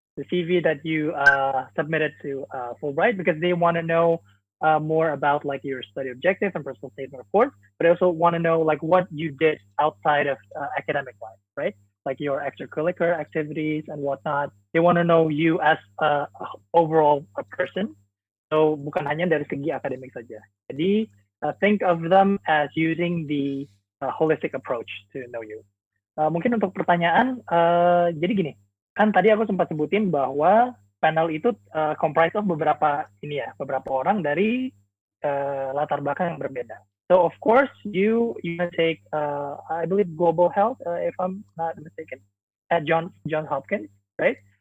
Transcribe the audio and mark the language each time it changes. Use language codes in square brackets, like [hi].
[en] The CV that you submitted to Fulbright, because they want to know more about like your study objective and personal statement, of course, but they also want to know like what you did outside of academic life, right? Like your extracurricular activities and whatnot. They want to know you as overall a person. [id] So bukan hanya dari segi akademik saja. [en] Jadi think of them as using the holistic approach to know you. [id] Mungkin untuk pertanyaan, jadi gini, kan tadi aku sempat sebutin bahwa panel itu [en] comprised of [id] beberapa orang dari latar belakang yang berbeda. [en] So of course you can take I believe global health if I'm not mistaken at Johns Hopkins, right?